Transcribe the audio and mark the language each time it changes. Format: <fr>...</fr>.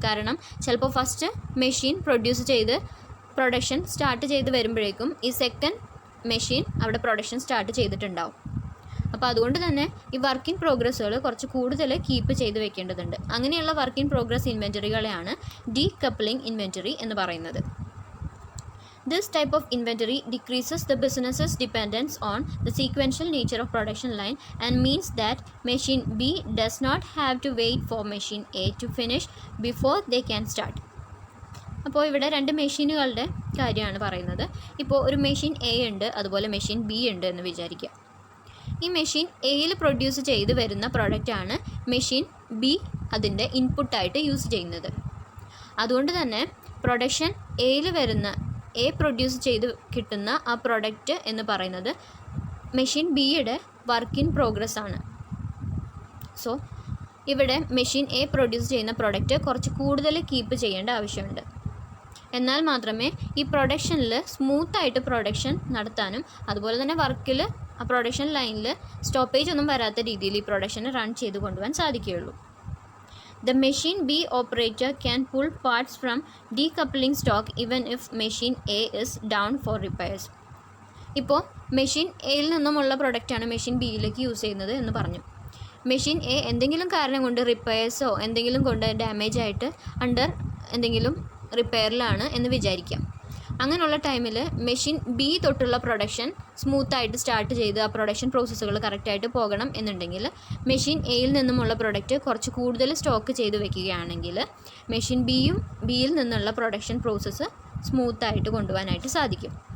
<ml>കാരണം ചിലപ്പോൾ first machine produce ചെയ്ത് പ്രൊഡക്ഷൻ സ്റ്റാർട്ട് ചെയ്ത് വരുമ്പോഴേക്കും ഈ സെക്കൻഡ് മെഷീൻ അവിടെ പ്രൊഡക്ഷൻ സ്റ്റാർട്ട് ചെയ്തിട്ടുണ്ടാവും. അപ്പോൾ അതുകൊണ്ട് തന്നെ ഈ വർക്ക് ഇൻ പ്രോഗ്രസ്സുകൾ കുറച്ച് കൂടുതൽ കീപ്പ് ചെയ്ത് വെക്കേണ്ടതുണ്ട്. അങ്ങനെയുള്ള work in progress ഇൻവെൻറ്ററികളെയാണ് decoupling inventory എന്ന് പറയുന്നത്.</ml> <en>This type of inventory decreases the business's dependence on the sequential nature of production line and means that machine B does not have to wait for machine A to finish before they can start.</en> <ml>അപ്പോൾ ഇവിടെ രണ്ട് മെഷീനുകളുടെ കാര്യമാണ് പറയുന്നത്. ഇപ്പോൾ ഒരു machine A ഉണ്ട്, അതുപോലെ മെഷീൻ B ഉണ്ട് എന്ന് വിചാരിക്കുക. ഈ മെഷീൻ എയിൽ പ്രൊഡ്യൂസ് ചെയ്ത് വരുന്ന പ്രോഡക്റ്റാണ് മെഷീൻ ബി അതിൻ്റെ ഇൻപുട്ടായിട്ട് യൂസ് ചെയ്യുന്നത്. അതുകൊണ്ട് തന്നെ പ്രൊഡക്ഷൻ എയിൽ വരുന്ന എ പ്രൊഡ്യൂസ് ചെയ്ത് കിട്ടുന്ന ആ പ്രൊഡക്റ്റ് എന്ന് പറയുന്നത് മെഷീൻ ബിയുടെ വർക്ക് ഇൻ പ്രോഗ്രസ് ആണ്. സോ ഇവിടെ മെഷീൻ എ പ്രൊഡ്യൂസ് ചെയ്യുന്ന പ്രൊഡക്റ്റ് കുറച്ച് കൂടുതൽ കീപ്പ് ചെയ്യേണ്ട ആവശ്യമുണ്ട്. എന്നാൽ മാത്രമേ ഈ പ്രൊഡക്ഷനിൽ സ്മൂത്തായിട്ട് പ്രൊഡക്ഷൻ നടത്താനും അതുപോലെ തന്നെ വർക്കിൽ ആ പ്രൊഡക്ഷൻ ലൈനിൽ സ്റ്റോപ്പേജ് ഒന്നും വരാത്ത രീതിയിൽ ഈ പ്രൊഡക്ഷനെ റൺ ചെയ്ത് കൊണ്ടുപോകാൻ സാധിക്കുകയുള്ളൂ.</ml> <en>The machine B operator can pull parts from decoupling stock even if machine A is down for repairs.</en> <ml>ഇപ്പോൾ മെഷീൻ എയിൽ നിന്നുമുള്ള പ്രൊഡക്റ്റാണ് മെഷീൻ ബിയിലേക്ക് യൂസ് ചെയ്യുന്നത് എന്ന് പറഞ്ഞു. മെഷീൻ എ എന്തെങ്കിലും കാരണം കൊണ്ട് റിപ്പയേഴ്സോ എന്തെങ്കിലും കൊണ്ട് ഡാമേജ് ആയിട്ട് എന്തെങ്കിലും റിപ്പയറിലാണ് എന്ന് വിചാരിക്കാം. അങ്ങനെയുള്ള ടൈമിൽ മെഷീൻ ബി തൊട്ടുള്ള പ്രൊഡക്ഷൻ സ്മൂത്തായിട്ട് സ്റ്റാർട്ട് ചെയ്ത് ആ പ്രൊഡക്ഷൻ പ്രോസസ്സുകൾ കറക്റ്റായിട്ട് പോകണം എന്നുണ്ടെങ്കിൽ മെഷീൻ എയിൽ നിന്നുമുള്ള പ്രൊഡക്റ്റ് കുറച്ച് കൂടുതൽ സ്റ്റോക്ക് ചെയ്ത് വെക്കുകയാണെങ്കിൽ മെഷീൻ ബിയിൽ നിന്നുള്ള പ്രൊഡക്ഷൻ പ്രോസസ്സ് സ്മൂത്തായിട്ട് കൊണ്ടുപോകാനായിട്ട് സാധിക്കും.</ml>